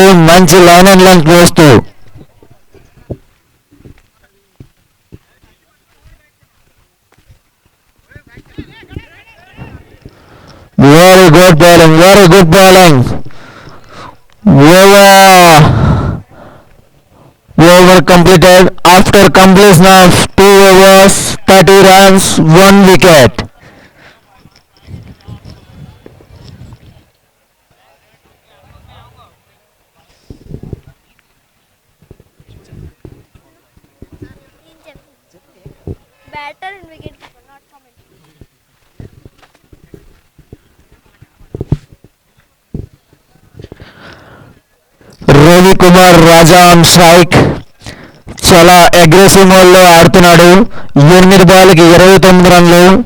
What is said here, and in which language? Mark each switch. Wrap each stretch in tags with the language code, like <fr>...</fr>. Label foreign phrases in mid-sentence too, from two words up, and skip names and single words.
<en>మంచి line and length వేస్తూ very good bowling, very good bowling. Over completed after completion of 2 overs, 30 runs, 1 wicket. Batter and wicket keeper, not comment. రవికుమార్ రాజా on strike.</en> <te>చాలా</te> <en>aggressive modeలో</en> <te>ఆడుతున్నాడు. 8 బాల్కి 29 రన్లు.</te>